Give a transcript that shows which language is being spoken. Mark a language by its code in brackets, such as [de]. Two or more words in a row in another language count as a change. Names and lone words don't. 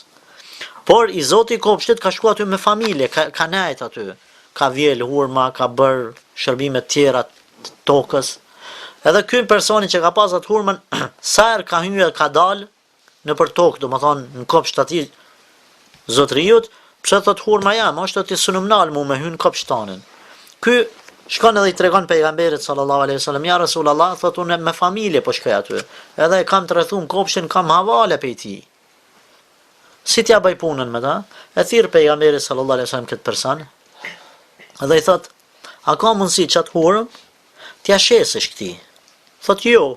[sq] Por i zoti i kopshtit ka shku aty me familje, ka nejt aty, ka vjel hurma, ka bërë shërbime tjera të tokës. Edhe ky personi që ka pas atë hurmën, sa herë ka hyrë ka dalë në për tokë, do më thonë në kopsht ati zotrijut, pse thot hurma jam, është ati sunumnal mu me hynë kopshtanin. Ky shkon edhe i tregon pejgamberit [ar] صلى الله عليه وسلم، يا رسول الله, [sq] thot unë me familje po shkoj aty, edhe e kam të rrethuar kopshtin, kam havale pe ti. Si t'ja bëj punën me ta? E thirr pejgamberi [ar] صلى الله عليه وسلم [sq] këtë person, edhe i thot, a ka mundësi çat hurm t'ja shesësh këti? Thot jo.